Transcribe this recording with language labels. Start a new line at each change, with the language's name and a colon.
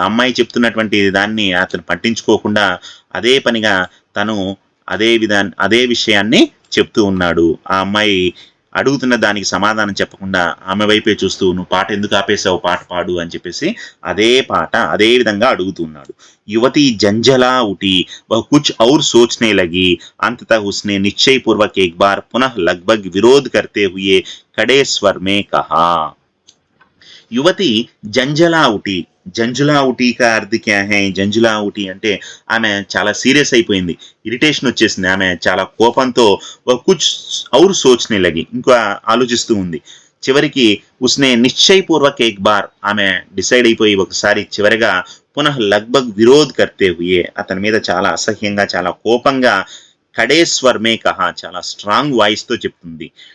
Telugu: ఆ అమ్మాయి చెప్తున్నటువంటి దాన్ని అతను పట్టించుకోకుండా అదే పనిగా తను అదే విషయాన్ని చెప్తూ ఉన్నాడు. ఆ అమ్మాయి అడుగుతున్న దానికి సమాధానం చెప్పకుండా ఆమె వైపే చూస్తూ, నువ్వు పాట ఎందుకు ఆపేశావు, పాట పాడు అని చెప్పేసి అదే పాట అదే విధంగా అడుగుతున్నాడు.
Hindi: యువతి జంజలా ఉఠి వह कुछ और सोचने लगी, अंततः उसने निश्चय पूर्वक एक बार पुनः लगभग विरोध करते हुए कड़े स्वर में कहा.
Telugu: యువతి జంజలా ఉటి,
Hindi: జంజులా ఉటి కా అర్థ క్యా హై,
Telugu: జంజులా ఉటి అంటే ఆమె చాలా సీరియస్ అయిపోయింది, ఇరిటేషన్ వచ్చేసింది, ఆమె చాలా కోపంతో
Hindi: కుచ్ ఔర్ సోచ్నే లగి,
Telugu: ఇంకా ఆలోచిస్తూ ఉంది. చివరికి
Hindi: ఉస్నే నిశ్చయ్ పూర్వక్ ఏక్ బార్,
Telugu: ఆమె డిసైడ్ అయిపోయి ఒకసారి చివరిగా
Hindi: పునః లగ్భగ్ విరోధ్ కర్తే హుయే,
Telugu: అతని మీద చాలా అసహ్యంగా చాలా కోపంగా
Hindi: కడే స్వర్ మే కహా,
Telugu: చాలా స్ట్రాంగ్ వాయిస్ తో చెప్తుంది.